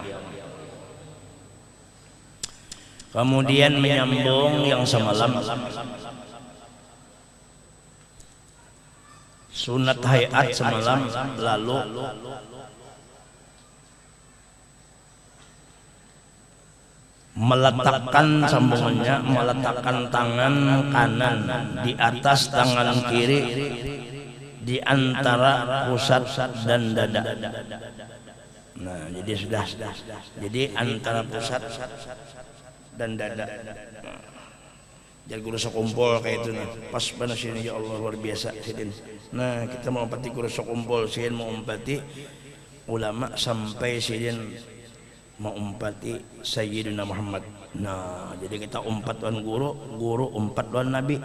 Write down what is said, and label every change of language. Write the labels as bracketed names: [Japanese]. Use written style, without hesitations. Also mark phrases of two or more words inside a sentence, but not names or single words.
[Indonesian] Kemudian menyambung yang semalam, sunat hayat semalam lalu meletakkan sambungannya, meletakkan tangan kanan di atas tangan kiri di antara pusat dan dada. Nah, jadi sudah. Jadi antara pusat dan dada. [Banjar] Jadi guru sekumpul kayak itu nah. Pas benar sini, [Arabic] ya Allah [Banjar] luar biasa sidin. Nah, kita mau umpati guru sekumpul, sidin mau umpati ulama sampai sidin mau umpati Sayyidina Muhammad. Nah, jadi kita umpat wan guru, guru umpat wan Nabi.